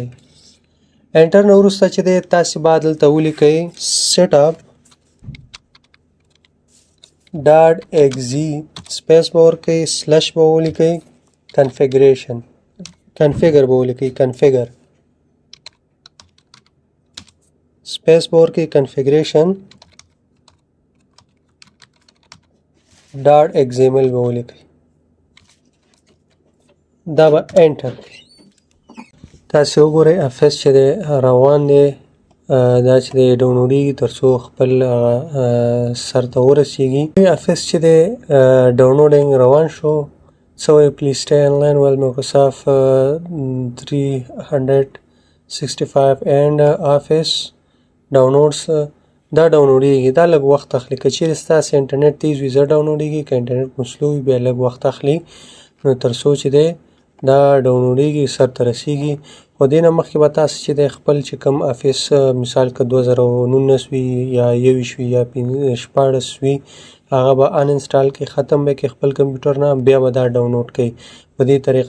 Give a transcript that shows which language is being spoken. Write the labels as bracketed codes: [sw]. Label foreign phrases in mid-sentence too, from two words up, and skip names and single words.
[ps] انټر نه وروسته چې دی تاسې به دلته ولیکئ سیټ اپ ډاټ XE سپیس به ورکئ، سلش به ولیکئ، کنفیګر به ولیکئ، کنفیګر سپیس به ورکئ، کنفیګریشن ډاټ XML به ولیکئ، دا به انټر کړئ. تاسې وګورئ افیس چې دی روان دی، دا چې دی ډاونلوډیږي تر څو خپل سر ته ورسیږي. افیس چې دی ډاونلوډینګ روان شو. [en] So please stay online while Microsoft 365 and Office downloads [ps] دا ډاونلوډیږي. دا لږ وخت اخلي. که چیرې ستاسې انټرنیټ تیز وي زر ډاونلوډیږي، که انټرنیټ مو سلو وي بیا لږ وخت اخلي. نو تر څو چې دی دا ډاونلوډېږي سرته رسیږي. خو دې نه مخکې به تاسو چې دی خپل چې کوم افس مثال که 2019 وي یا 21 وي یا 16 وي هغه به ان انسټال کړئ، ختم به کړئ خپل کمپیوټر نه، بیا به دا ډاونلوډ کړئ په دې طریقه.